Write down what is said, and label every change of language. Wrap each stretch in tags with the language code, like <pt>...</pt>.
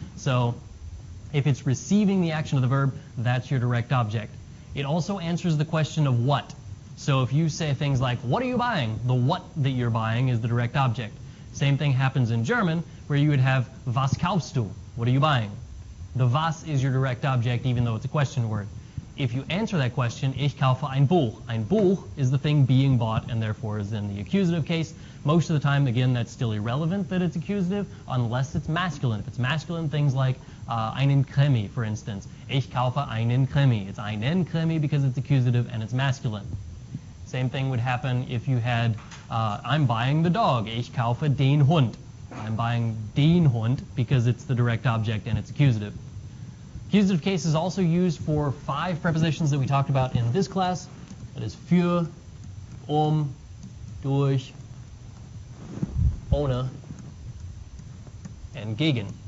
<en>So if it's receiving the action of the verb, that's your direct object. It also answers the question of what. So if you say things like, what are you buying? The what that you're buying is the direct object. Same thing happens in German, where you would have,</en> <de>was kaufst du?</de> <en>What are you buying? The was is your direct object, even though it's a question word. If you answer that question,</en> <de>ich kaufe ein Buch. Ein Buch</de> <en>is the thing being bought, and therefore is in the accusative case. Most of the time, again, that's still irrelevant that it's accusative, unless it's masculine. If it's masculine, things like</en> <de>einen Krimi,</de> <en>for instance.</en> <de>Ich kaufe einen Krimi.</de> <en>It's</en> <de>einen Krimi</de> <en>because it's accusative and it's masculine. Same thing would happen if you had, I'm buying the dog.</en> <de>Ich kaufe den Hund.</de> <en>I'm buying</en> <de>den Hund</de> <en>because it's the direct object and it's accusative. Accusative case is also used for 5 prepositions that we talked about in this class. That is für, durch, ohne, and gegen.</en>